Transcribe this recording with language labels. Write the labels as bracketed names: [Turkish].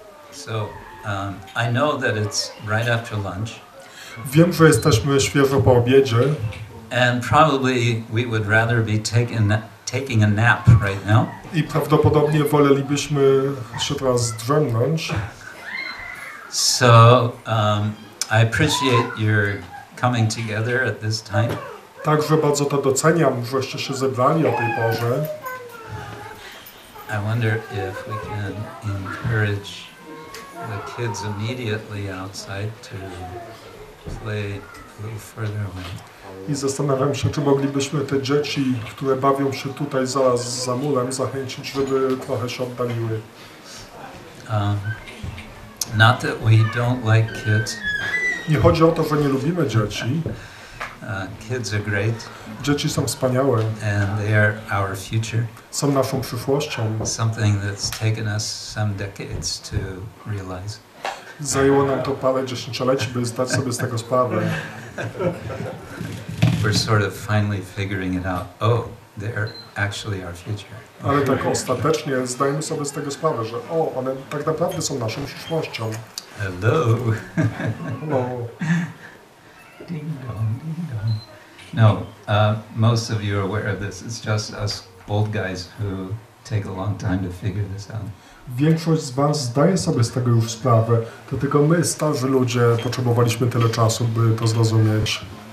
[English] So I know that it's right after lunch. [Polish] Wiem, że jesteśmy świeżo po obiedzie. [English] And probably we would rather be taking a nap right now. [Polish] I prawdopodobnie wolelibyśmy się teraz drzemnąć. [English] So I appreciate your coming together at this time. [Polish] Także bardzo to doceniam, żeście się zebrali o tej porze. [English] I wonder if we can encourage the kids immediately outside to play a little further away. [Polish] I zastanawiam się, czy moglibyśmy te dzieci, które bawią się tutaj zaraz za murem, zachęcić, żeby trochę się oddaliły. [English] Not that we don't like kids. [Polish] Nie chodzi o to, że nie lubimy dzieci. [English] Kids are great. [Polish] Dzieci są wspaniałe. [English] And they are our future. [Polish] Są naszą przyszłością. [English] Something that's taken us some decades to realize. [Polish] Zajęło nam to parę dziesięcioleci, by zdać sobie z tego sprawę. [English] We're sort of finally figuring it out. Oh, they're actually our future. [Polish] Ale tak ostatecznie zdajemy sobie z tego sprawę, że one tak naprawdę są naszą przyszłością. [English] Hello. Hello. Ding dong, ding dong. No, most of you are aware of this. It's just us old guys who take a long time to figure this out. [Polish] Większość z was zdaje sobie z tego już sprawę, to tylko my, starzy ludzie, potrzebowaliśmy tyle czasu, by to zrozumieć.